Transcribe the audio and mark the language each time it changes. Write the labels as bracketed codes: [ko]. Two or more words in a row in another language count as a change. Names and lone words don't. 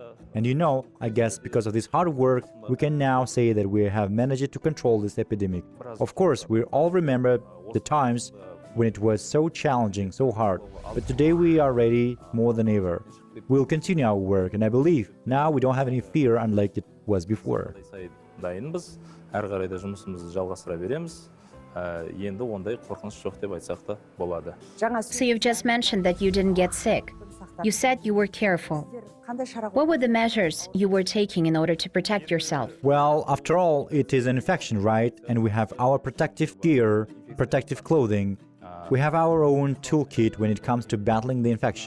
[en] And you know, I guess because of this hard work, we can now say that we have managed to control this epidemic. Of course, we all remember the times when it was so challenging, so hard. But today we are ready more than ever. We'll continue our work, and I believe now we don't have any fear unlike it was before. [kk] Дайынбыз, әрі қарай да жұмысымызды жалғастыра береміз. Енді ондай қорқыныш жоқ деп айтсақ та болады. [en] So you've just mentioned that you didn't get sick. You said you were careful. What were the measures you were taking in order to protect yourself? Well, after all, it is an infection, right? And we have our protective gear, protective clothing. We have our own toolkit when it comes to battling the infection.